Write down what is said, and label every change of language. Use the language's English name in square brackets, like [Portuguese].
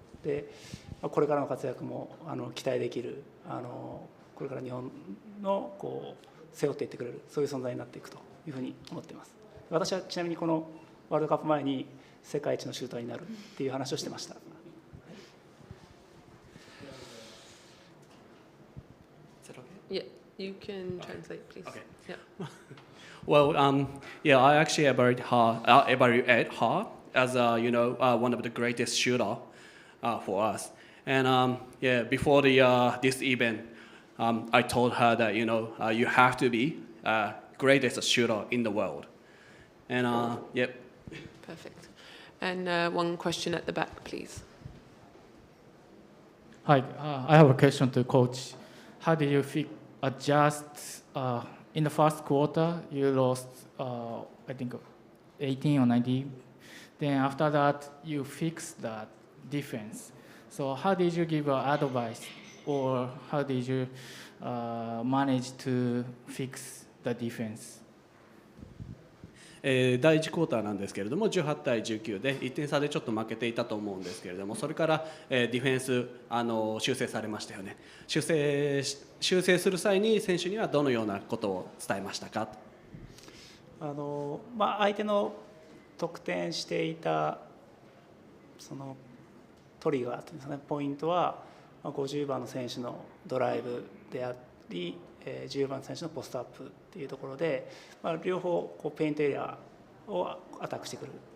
[Japanese] で、これからの活躍も期待できるこれから日本の背負っていってくれる、そういう存在になっていくというふうに思っています。私はちなみにこのワールドカップ前に世界一のシューターになるっていう話をしてました。 [English] Yeah, you can translate, please. Okay. Yeah. Well, I actually evaluate her as one of the greatest shooter for us. And before this event, I told her that you have to be greatest shooter in the world. And yep. Perfect. And one question at the back, please. Hi, I have a question to coach. How did you adjust in the first quarter? You lost, I think, 18 or 19. Then after that, you fixed that defense. So how did you give advice, or how did you manage to fix the defense? [Japanese] 第1クォーターなんですけれども、18対19で1点差でちょっと負けていたと思うんですけれども、それから、ディフェンス修正されましたよね。修正する際に選手にはどのようなことを伝えましたか？相手の得点していたそのトリガーというんですかね、ポイントは50番の選手のドライブであり、10番の選手のポストアップっていうところで、両方ペイントエリアをアタックしてくる。